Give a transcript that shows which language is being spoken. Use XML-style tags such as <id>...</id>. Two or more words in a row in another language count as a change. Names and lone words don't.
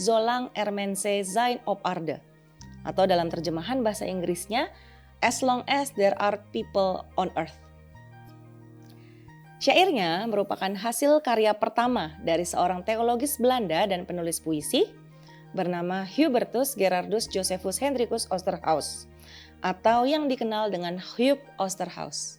<id>Zolang er Mensen zijn op aarde, atau dalam terjemahan bahasa Inggrisnya As Long as There Are People on Earth. Syairnya merupakan hasil karya pertama dari seorang teologis Belanda dan penulis puisi bernama Hubertus Gerardus Josephus Hendrikus Oosterhuis, atau yang dikenal dengan Huub Oosterhuis.</id>